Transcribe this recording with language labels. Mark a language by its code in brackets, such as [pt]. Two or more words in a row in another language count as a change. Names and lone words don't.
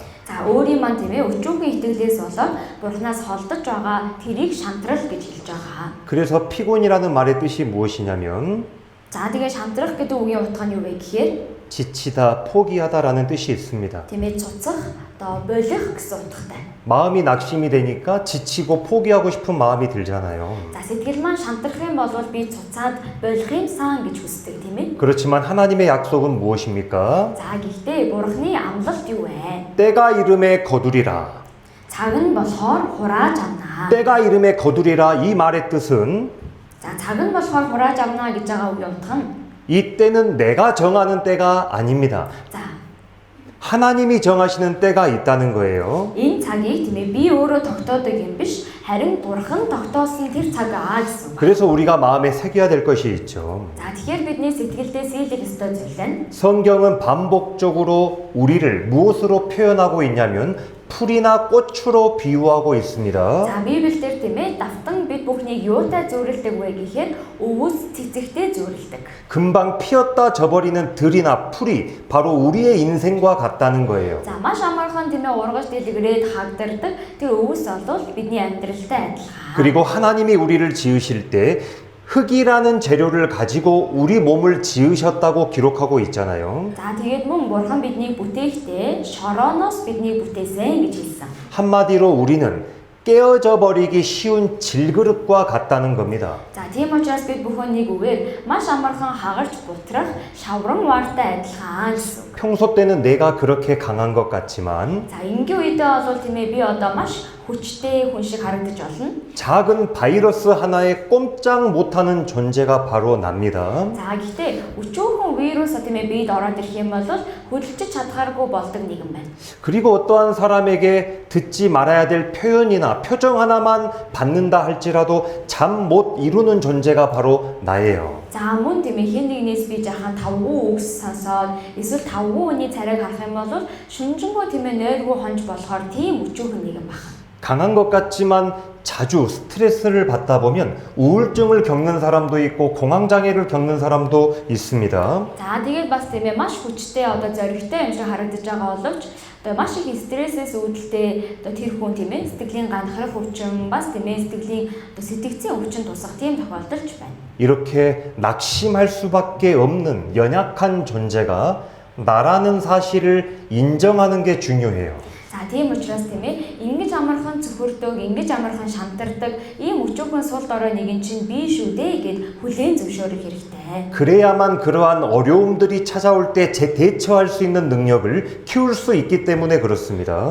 [mn] за өөрийн маань тийм ээ өчүүхэн итгэлээс болоод бурханаас холдож байгаа тэрийг шантрах гэж хэлж байгаа. [ko] 그래서 피곤이라는 말의 뜻이 무엇이냐면 [mn] За тэгээ шантрах гэдэг үгийн утга нь юу вэ гэхээр [ko] 지치다, 포기하다라는 뜻이 있습니다. [mn] тийм ээ цуцах, одоо болох гэсэн утгатай. [ko] 마음이 낙심이 되니까 지치고 포기하고 싶은 마음이 들잖아요. [mn] За сэтгэл маань шантрах юм бол би цуцаад болохын сан гэж хүсдэг тийм ээ. [ko] 그렇지만 하나님의 약속은 무엇입니까? [mn] За гэхдээ бурхны амлалт юу вэ? [ko] 때가 이름에 거두리라. [mn] цаг нь болохоор хурааж авнаа. [ko] 때가 이름에 거두리라 이 말의 뜻은 [mn] За цаг нь болохоор хурааж авнаа гэж байгаа үгийн утга нь [ko] 이 때는 내가 정하는 때가 아닙니다. [mn] за [ko] 하나님이 정하시는 때가 있다는 거예요. [mn] энэ цагийг тийм ээ би өөрөө тогтоодог юм биш харин бурхан тогтоосон тэр цаг аа гэсэн. [ko] 그래서 우리가 마음에 새겨야 될 것이 있죠. [mn] За тэгэхээр бидний сэтгэлдээ сийлэх ёстой зүйл нь [ko] 성경은 반복적으로 우리를 무엇으로 표현하고 있냐면 풀이나 꽃으로 비유하고 있습니다. [mn] за Библиэлд тийм ээ давтан бид бүхнийг юутай зүйрлдэг вэ гэхээр өвөс цэцэгтэй зүйрлдэг. [ko] 금방 피었다 져버리는 들이나 풀이 바로 우리의 인생과 같다는 거예요. [mn] За маш амархан тийм ээ ургаж дэлгэрээд хагдардаг тэр өвөс бол бидний амьдралтай адилхан. [ko] 그리고 하나님이 우리를 지으실 때 흙이라는 재료를 가지고 우리 몸을 지으셨다고 기록하고 있잖아요. [mn] За тэгээд мөн бурхан биднийг бүтээхдээ шорооноос биднийг бүтээсэн гэж хэлсэн. [ko] 한마디로 우리는 깨어져 버리기 쉬운 질그릇과 같다는 겁니다. [mn] За тийм учраас бид бүхэн нэг үгээр маш амархан хагарч бутрах шавран ваартай адилхан гэсэн. [ko] 평소 때는 내가 그렇게 강한 것 같지만 [mn] За энгийн үедээ бол тийм ээ би одоо маш хүчтэй хүн шиг харагдаж болно. [ko] 작은 바이러스 하나에 꼼짝 못하는 존재가 바로 납니다. [mn] За гэхдээ өчүүхэн вирус тийм ээ бид ороод ирэх юм бол хөдөлж чадхааргүй болдог нэгэн байна. [ko] 그리고 어떠한 사람에게 듣지 말아야 될 표현이나 표정 하나만 받는다 할지라도 잠 못 이루는 존재가 바로 나예요. [mn] За мөн тийм ээ хэн нэгнээс би жаахан тавгүй үгс сонсоод эсвэл тавгүй хүний царайг харах юм бол шүнжэнгөө тийм ээ нойргүй хонж болохоор тийм өчүүхэн нэгэн байна. [ko] 강한 것 같지만 자주 스트레스를 받다 보면 우울증을 겪는 사람도 있고 공황장애를 겪는 사람도 있습니다. [mn] За тэгээд бас тийм ээ маш хүчтэй одоо зоригтой юм шиг харагдаж байгаа боловч одоо маш их стрессээс үүдэлтэй одоо тэр хүн тийм ээ сэтгэлийн ганхрах өвчин бас тийм ээ сэтгэлийн одоо сэтгцийн өвчин тусах тийм тохиолдолч байна. [ko] 이렇게 낙심할 수밖에 없는 연약한 존재가 나라는 사실을 인정하는 게 중요해요. [mn] За тийм учраас тийм ээ ингэж амархан цөхөрдөг, ингэж амархан шантардаг ийм өчүүхэн сул дорой нэгэн чинь би шүү дээ гэд хүлээн зөвшөөрөх хэрэгтэй. [ko] 그래야만 그러한 어려움들이 찾아올 때 대처할 수 있는 능력을 키울 수 있기 때문에 그렇습니다.